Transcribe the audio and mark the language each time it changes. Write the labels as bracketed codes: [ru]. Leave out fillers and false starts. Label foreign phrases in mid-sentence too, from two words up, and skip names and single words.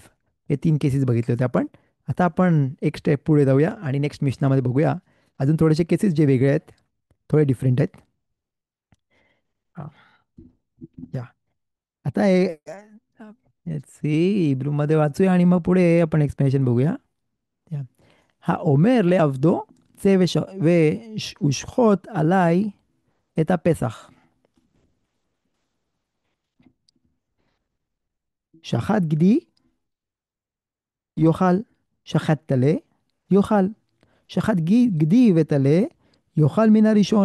[mr] हे तीन केसेस बघितले होते आपण. आता आपण एक स्टेप पुढे जाऊया आणि नेक्स्ट मिशनामध्ये बघूया अजून थोडेसे केसेस जे वेगळे आहेत, थोडे डिफरंट आहेत. हा, या आता हिब्रूमध्ये वाचूया आणि मग पुढे आपण एक्सप्लेनेशन बघूया. या. [he] האומר לעבדו צא ושחוט עליי את הפסח. שחט גדי יאכל, שחט טלה יאכל, שחט גדי וטלה יאכל מן הראשון.